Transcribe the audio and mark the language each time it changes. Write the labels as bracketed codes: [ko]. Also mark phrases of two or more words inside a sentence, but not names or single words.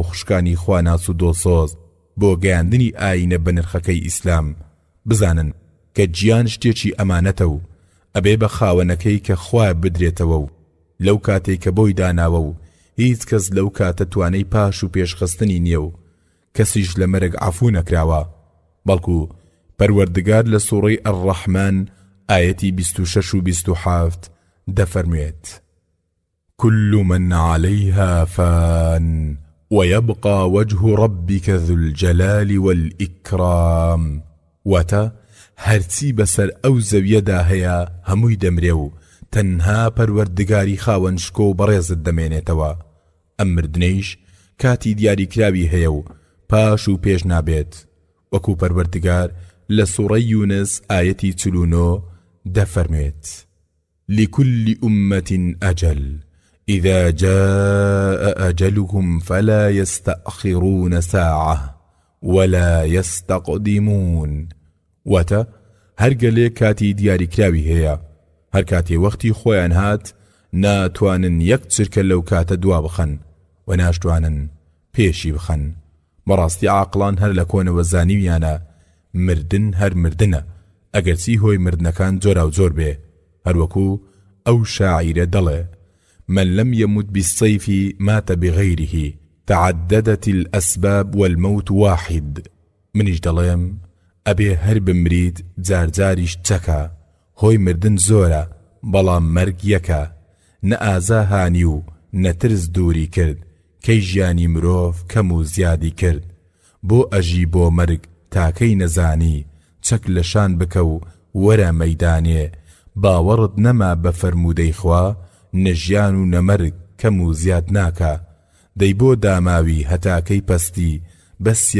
[ckb] خوشکانی خواناس و دۆسۆز بۆ گەیاندنی ئاینە بە نرخەکەی ئیسلام بزانن کە گیان شتێکی ئەمانەتە و ئەبێ بە خاوەنەکەی کە خوا بدرێتەوە و لەو کاتێک کە بۆی داناوە و هیچ کەس لەو کاتە توانەی پاش و پێشخستنی نییە و کەسیش لە مەرگ عەفو نەکراوە بەڵکو پەروەردگار لە سوورەی ئەڕەحمان ئایەتی 26 و 27 دەفەرموێت [ar] كل من عليها فان ويبقى وجه ربك ذو الجلال والإكرام [ckb] واتە هەرچی بەسەر ئەو زەویەدا هەیە هەمووی دەمرێ و تەنها پەروەردگاری خاوەن شکۆ و بەڕێزت دەمێنێتەوە ئەم مردنەیش کاتی دیاریکراوی هەیە و پاش و پێش نابێت وەکو پەروەردگار لە سوورەی یونس ئایەتی 49 دەفەرمێت [ar] لكل أمة أجل إذا جاء أجلهم فلا يستأخرون ساعة ولا يستقدمون [ckb] واتە هەرگەلێ کاتی دیاریکراوی هەیە هەر کاتی وەختی خۆیان هات ناتوانن یەک چرکە لەو کاتە دوا بخەن و ناشتوانن پێشی بخەن بەڕاستی عاقڵان هەر لە کۆنەوە زانیویانە مردن هەر مردنە ئەگەرچی هۆی مردنەکان جۆرا و جۆر بێ هەروەکو ئەو شاعیرە دەڵێ [ar] من لم يمت بالسيف مات بغيره تعددت الأسباب والموت واحد [ckb] منیش دەڵێم ئەبێ هەر بمرید جارجاریش چەکە هۆی مردن زۆرە بەڵام مەرگ یەکە نە ئازا هانی و نەترس دووری کرد کەی ژیانی مرۆڤ کەم و زیادی کرد بۆ ئەژی بۆ مەرگ تاکەی نەزانی چەک لەشان بکە و وەرە مەیدانێ باوەڕت نەما بە فەرموودەی خوا نەژیان و نەمەرگ کەم و زیاد ناکە دەی بۆ داماوی هەتاکەی پەستی بەسیە